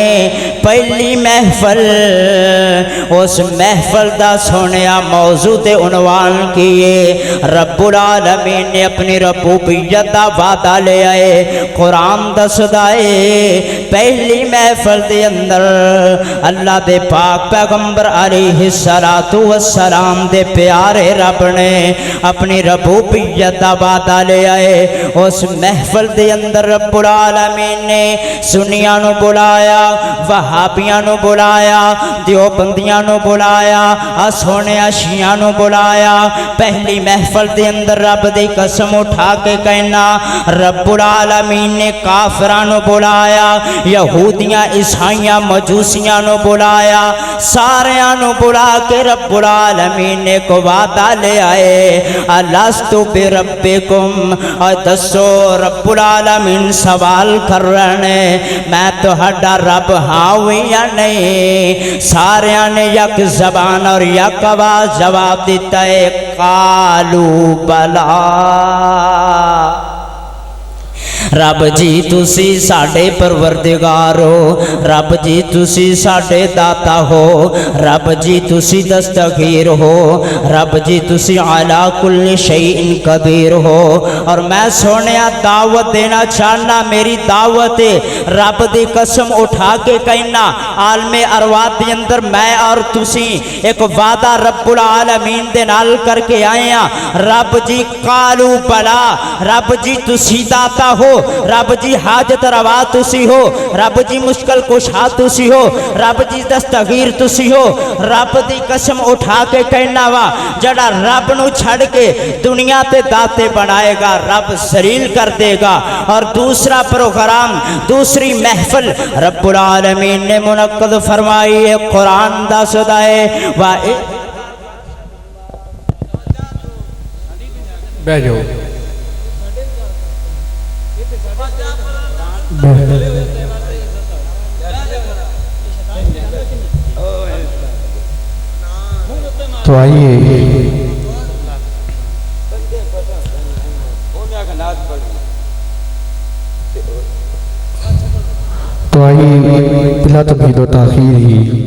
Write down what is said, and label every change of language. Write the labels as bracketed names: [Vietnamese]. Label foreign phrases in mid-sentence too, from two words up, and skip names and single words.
[Punjabi] پہلی محفل اس محفل دا سونیا موضوع تے عنوان کیے، رب العالمین نے اپنی ربوبیت دا وعدہ لے آئے، قرآن دس دائے۔ پہلی محفل دے اندر اللہ دے پاک پیغمبر علیہ السلام دے پیارے رب نے اپنی ربوبیت دا وعدہ لے آئے۔ اس محفل دے اندر رب العالمین نے سنیاں نو بلایا، وہابیاں نو بلایا، دیوبندیاں نو بلایا، سونیا شیعہ نو بلایا۔ پہلی محفل دے اندر رب دی قسم اٹھا کے کہنا رب العالمین نے کافراں نو بلایا، یہودیاں عیسائیاں مجوسیاں نو بلایا، ساریاں نو بلا کے رب العالمین نے کو وعدہ لے آئے [Arabic] الستو بربکم۔ [Punjabi] اور دسو رب العالمین سوال کر رہے میں تہاڈا رب ہاں یا نہیں؟ ساریاں نے یک زبان اور یک آواز جواب دیتا ہے [Arabic] قالوا بلا۔ [Punjabi] رب جی تسی ساڈے پروردگار ہو، رب جی تسی ساڈے داتا ہو، رب جی تسی دستگیر ہو، رب جی تسی [Arabic] علی کل شیء قدیر [Punjabi] ہو۔ اور میں سونیا دعوت دینا چاہنا، میری دعوت رب دی قسم اٹھا کے کہنا عالم ارواح دے اندر میں اور تسی ایک وعدہ رب العالمین دے نال کر کے آئے ہیں۔ رب جی [Arabic] قالوا بلا، [Punjabi] رب جی تسی داتا ہو، رب جی حاجت روا تسی ہو، رب جی مشکل کشا تسی ہو، رب جی دستگیر تسی ہو۔ رب دی قسم اٹھا کے کہنا وا جڑا رب نو چھڑ کے دنیا تے داتے بنائے گا رب ذلیل کر دے گا۔ اور دوسرا پروگرام دوسری محفل رب العالمین نے منعقد فرمائی ہے، قرآن دا صدائے [Urdu] بیٹھ جاؤ تو آئیے بلا تمہید و تاخیر ہی